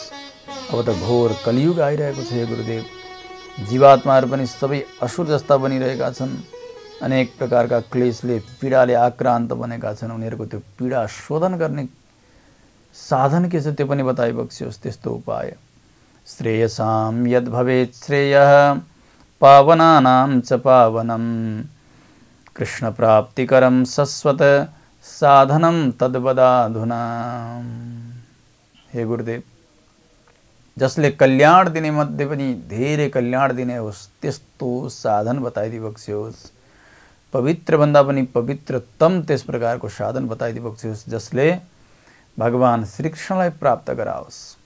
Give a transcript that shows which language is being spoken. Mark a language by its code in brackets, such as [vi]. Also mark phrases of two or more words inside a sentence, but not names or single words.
[ne] अब त घोर कलियुग आइरहेको छ हे गुरुदेव, जीवात्माहरू पनि सबै असुर जस्ता बनिरहेका छन्, अनेक प्रकारका क्लेशले, पीडाले आक्रान्त बनेका छन्। उनीहरूको त्यो पीडा शोधन गर्ने साधन के छ त्यो पनि बताइबक्सियोस्। त्यस्तो उपाय [sa] श्रेयसां यद् भवेत् श्रेयः पावनानां च पावनम् कृष्ण प्राप्तिकरं शश्वत साधनं तद्वदाधुना। [ne] हे गुरुदेव, जसले कल्याण दिने मध्ये पनि धेरै कल्याण दिने होस् त्यस्तो साधन बताइदिबक्सियोस्। पवित्र भन्दा पनि पवित्रतम त्यस प्रकारको साधन बताइदिबक्सियोस् जसले भगवान श्रीकृष्णलाई प्राप्त गराओस्।